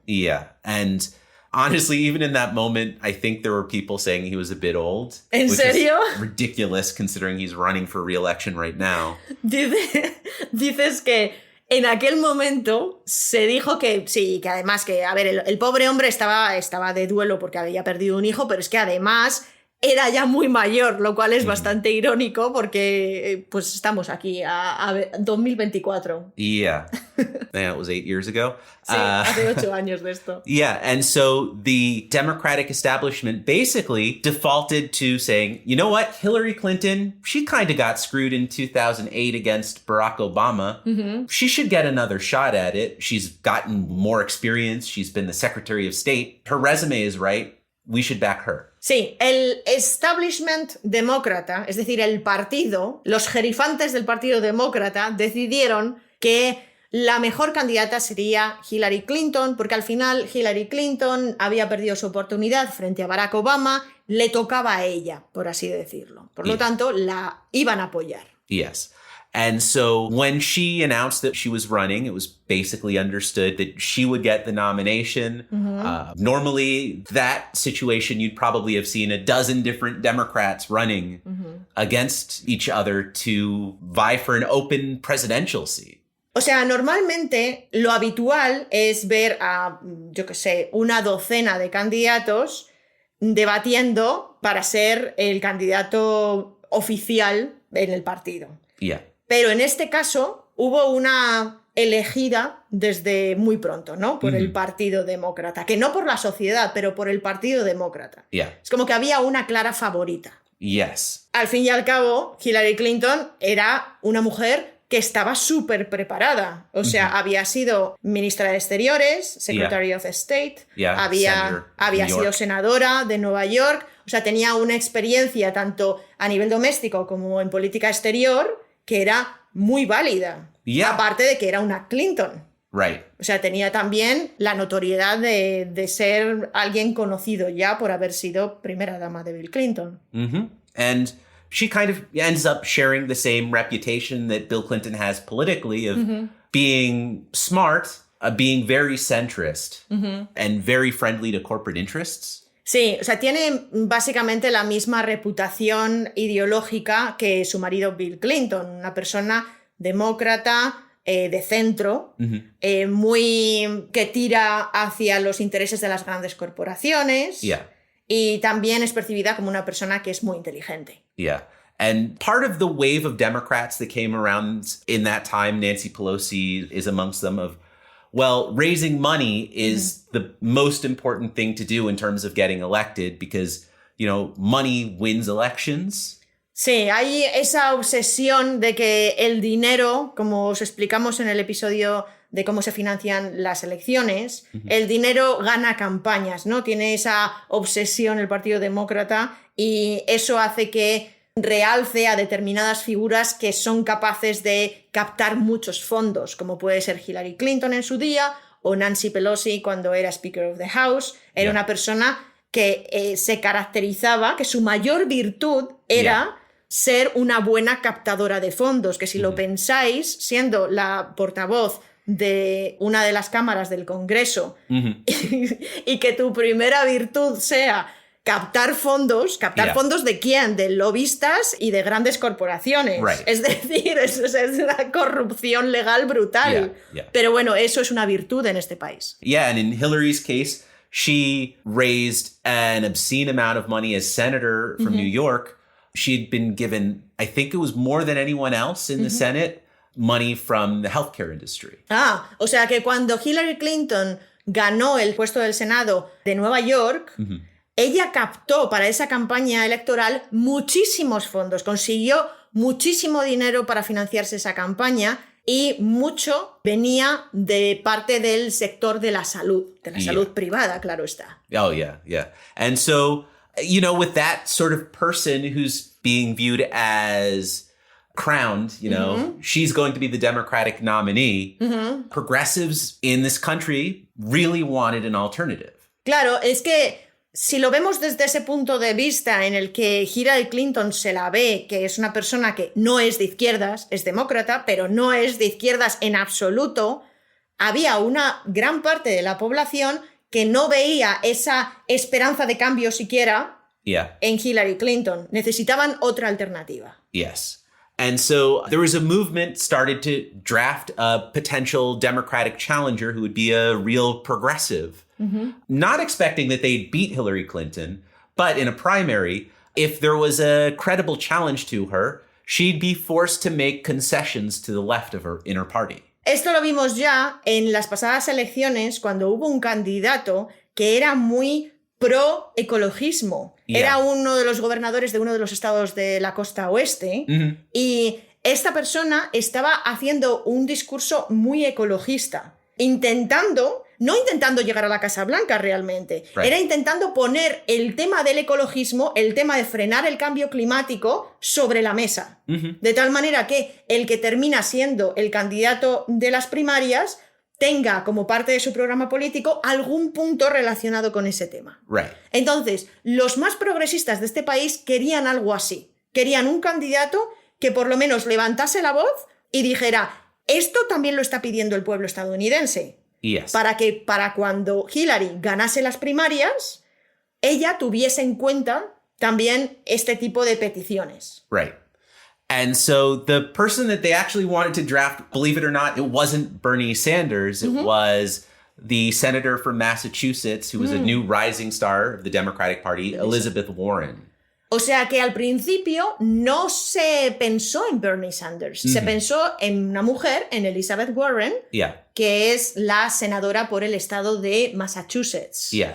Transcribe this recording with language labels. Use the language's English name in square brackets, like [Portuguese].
[English] Yeah. And honestly, even in that moment, I think there were people saying he was a bit old. [Spanish] ¿En serio? [English] Is ridiculous considering he's running for re-election right now. [Spanish] Dices que en aquel momento se dijo que sí, que además que, a ver, el pobre hombre estaba de duelo porque había perdido un hijo, pero es que además era ya muy mayor, lo cual es bastante irónico porque pues estamos aquí a 2024. [English] Yeah. It was 8 years ago. [Spanish] Sí, hace 8 años de esto. [English] Yeah, and so the Democratic establishment basically defaulted to saying, you know what, Hillary Clinton, she kind of got screwed in 2008 against Barack Obama. She should get another shot at it. She's gotten more experience. She's been the Secretary of State. Her resume is right. We should back her. [Spanish] Sí, el establishment demócrata, es decir, el partido, los jerifantes del Partido Demócrata decidieron que la mejor candidata sería Hillary Clinton, porque al final Hillary Clinton había perdido su oportunidad frente a Barack Obama, le tocaba a ella, por así decirlo. Por lo tanto, la iban a apoyar. [English] Yes. And so when she announced that she was running, it was basically understood that she would get the nomination. Normally, that situation, you'd probably have seen a dozen different Democrats running against each other to vie for an open presidential seat. [Spanish] O sea, normalmente lo habitual es ver a, yo qué sé, una docena de candidatos debatiendo para ser el candidato oficial en el partido. [English] Yeah. [Spanish] Pero en este caso hubo una elegida desde muy pronto, ¿no? Por el Partido Demócrata. Que no por la sociedad, pero por el Partido Demócrata. [English] Yeah. [Spanish] Es como que había una clara favorita. [English] Yes. [Spanish] Al fin y al cabo, Hillary Clinton era una mujer que estaba súper preparada. O sea, había sido ministra de Exteriores, Secretary of State, había sido senadora de Nueva York. O sea, tenía una experiencia tanto a nivel doméstico como en política exterior que era muy válida. Aparte de que era una Clinton. [English] Right. [Spanish] O sea, tenía también la notoriedad de ser alguien conocido ya por haber sido primera dama de Bill Clinton. [English] And she kind of ends up sharing the same reputation that Bill Clinton has politically of being smart, being very centrist, and very friendly to corporate interests. [Spanish] Sí, o sea, tiene básicamente la misma reputación ideológica que su marido Bill Clinton, una persona demócrata, de centro, muy que tira hacia los intereses de las grandes corporaciones. [English] Yeah. [Spanish] Y también es percibida como una persona que es muy inteligente. [English] Yeah. And part of the wave of Democrats that came around in that time, Nancy Pelosi is amongst them, of, well, raising money is the most important thing to do in terms of getting elected because, you know, money wins elections. [Spanish] Sí, hay esa obsesión de que el dinero, como os explicamos en el episodio de cómo se financian las elecciones, el dinero gana campañas, ¿no? Tiene esa obsesión el Partido Demócrata y eso hace que realce a determinadas figuras que son capaces de captar muchos fondos, como puede ser Hillary Clinton en su día o Nancy Pelosi cuando era Speaker of the House. Era una persona que se caracterizaba, que su mayor virtud era ser una buena captadora de fondos, que si lo pensáis, siendo la portavoz de una de las cámaras del Congreso y que tu primera virtud sea captar fondos ¿de quién? De lobistas y de grandes corporaciones. [English] Right. [Spanish] Es decir, eso es una corrupción legal brutal. Pero bueno, eso es una virtud en este país. [English] Yeah, and in Hillary's case, she raised an obscene amount of money as senator from New York. She'd been given, I think it was more than anyone else in the Senate, money from the healthcare industry. [Spanish] Ah, o sea que cuando Hillary Clinton ganó el puesto del Senado de Nueva York, ella captó para esa campaña electoral muchísimos fondos, consiguió muchísimo dinero para financiarse esa campaña y mucho venía de parte del sector de la salud privada, claro está. [English] Oh, yeah, yeah. And so, you know, with that sort of person who's being viewed as crowned, you know, she's going to be the Democratic nominee, progressives in this country really wanted an alternative. [Spanish] Claro, es que si lo vemos desde ese punto de vista en el que Hillary Clinton se la ve, que es una persona que no es de izquierdas, es demócrata, pero no es de izquierdas en absoluto, había una gran parte de la población que no veía esa esperanza de cambio siquiera en Hillary Clinton. Necesitaban otra alternativa. [English] Yes. And so there was a movement started to draft a potential Democratic challenger who would be a real progressive, not expecting that they'd beat Hillary Clinton, but in a primary, if there was a credible challenge to her, she'd be forced to make concessions to the left of her in her party. [Spanish] Esto lo vimos ya en las pasadas elecciones cuando hubo un candidato que era muy pro ecologismo. Era uno de los gobernadores de uno de los estados de la costa oeste y esta persona estaba haciendo un discurso muy ecologista, no intentando llegar a la Casa Blanca realmente, era intentando poner el tema del ecologismo, el tema de frenar el cambio climático sobre la mesa. De tal manera que el que termina siendo el candidato de las primarias tenga como parte de su programa político algún punto relacionado con ese tema. Entonces, los más progresistas de este país querían algo así. Querían un candidato que por lo menos levantase la voz y dijera, esto también lo está pidiendo el pueblo estadounidense. Para que para cuando Hillary ganase las primarias, ella tuviese en cuenta también este tipo de peticiones. [English] And so the person that they actually wanted to draft, believe it or not, it wasn't Bernie Sanders. It was the senator from Massachusetts who was a new rising star of the Democratic Party, Elizabeth Warren. [Spanish] O sea que al principio no se pensó en Bernie Sanders, se pensó en una mujer, en Elizabeth Warren, que es la senadora por el estado de Massachusetts.